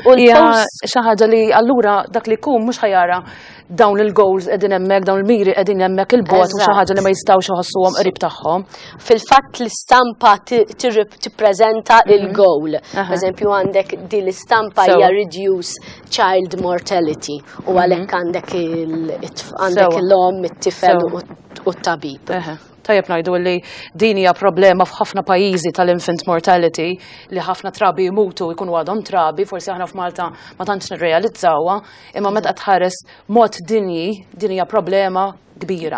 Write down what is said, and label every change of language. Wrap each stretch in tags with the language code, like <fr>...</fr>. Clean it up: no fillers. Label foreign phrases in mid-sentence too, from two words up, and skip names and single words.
<mt>u xi ħaġa li allura dak li jkun mhux ħajara dawn il-goals qegħdin hemmhekk, dawn il-miri qegħdin hemmhekk il-bogħod u xi ħaġa li ma jistgħux iħossuhom qrib tagħhom. Fil-fatt l-istampa tippreżenta il-goal. Pereżempju għandek din l-istampa hija</mt> <en>reduce child mortality</en> <mt>u għalhekk għandek l-om, it-tifel u t-tabib. Tajjeb ngħidu li din hija problema f'ħafna pajjiżi tal-</mt> <en>infant mortality</en> <mt>li ħafna trabi jmutu jkunu għadhom trabi, forsi aħna f'Malta ma tantx nirrealizzawha, imma meta tħares mod dinji din hija problema kbira.</mt>